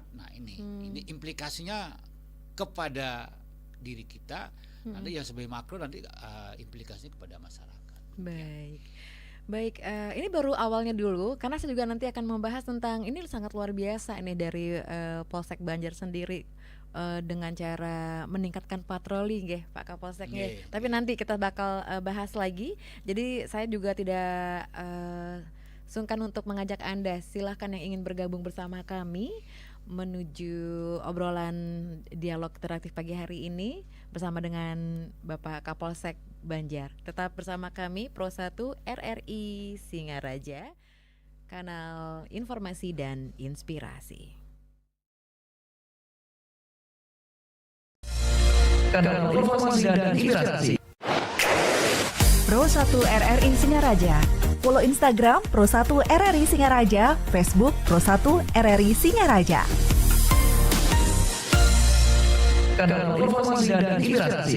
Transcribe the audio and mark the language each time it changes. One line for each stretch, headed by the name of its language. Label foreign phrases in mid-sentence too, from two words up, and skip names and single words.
Indonesian: Nah ini implikasinya kepada diri kita. Nanti yang sebagai makro, nanti implikasinya kepada masyarakat. Baik, ini baru awalnya dulu, karena saya juga nanti akan membahas tentang ini sangat luar biasa ini dari Polsek Banjar sendiri, dengan cara meningkatkan patroli nggih Pak Kapolsek nggih. Tapi nanti kita bakal bahas lagi. Jadi saya juga tidak sungkan untuk mengajak Anda, silahkan yang ingin bergabung bersama kami menuju obrolan dialog interaktif pagi hari ini bersama dengan Bapak Kapolsek Banjar. Tetap bersama kami Pro 1 RRI Singaraja, kanal informasi dan inspirasi. Kanal informasi dan inspirasi. Pro 1 RRI Singaraja. Follow Instagram Pro 1 RRI Singaraja, Facebook Pro 1 RRI Singaraja. Kanal informasi dan inspirasi.